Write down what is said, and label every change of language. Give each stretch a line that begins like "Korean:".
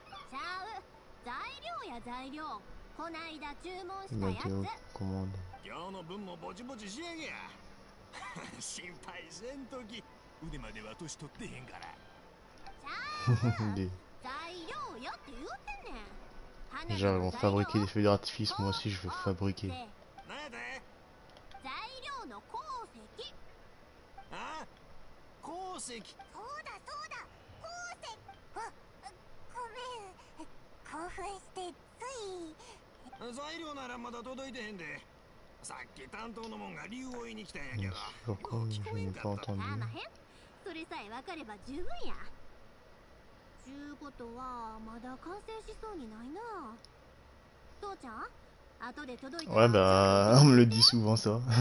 Japanese: ちゃう、材料や材料。こないだ注文したやつ。今日の分もぼちぼち仕上げや。心配せんとき。腕までは年取ってへんから。材料よって言うてんねん。
French: Genre, ils vont fabriquer des feux d'artifice, moi aussi je veux fabriquer.
Japanese: 材料の鉱石。あ、鉱石。そうだそうだ、鉱石。ごめん、興奮してつい。材料ならまだ届いてへんで。さっき担当のもんが理由を言いに来たんやけど。
French: Pourquoi je n'ai pas entendu?
Japanese: それさえ分かれば十分や。ちゅうことはまだ完成しそうにないな。父ちゃん、後で届いたら。
French: Ouais, bah, on me le dit souvent ça.